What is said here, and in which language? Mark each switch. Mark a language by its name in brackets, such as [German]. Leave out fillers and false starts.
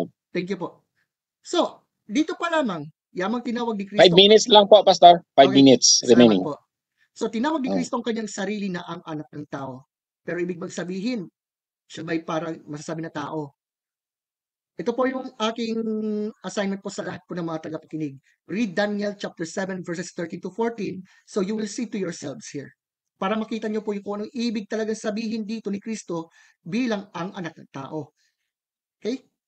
[Filipino] Thank you po. So, dito pa lamang, yamang tinawag ni Kristo. 5 minutes lang po, Pastor. 5 [English] minutes remaining. [Filipino] Salamat po. So, tinawag ni Kristo ang kanyang sarili na ang anak ng tao. Pero ibig bang sabihin, siya ba'y parang masasabi na tao? Ito po yung aking assignment po sa lahat po ng mga tagapakinig. [English] Read Daniel chapter 7 verses 13 to 14 so you will see to yourselves here. [Filipino] Para makita nyo po yung kung anong ibig talagang sabihin dito ni Kristo bilang ang anak ng tao. Okay?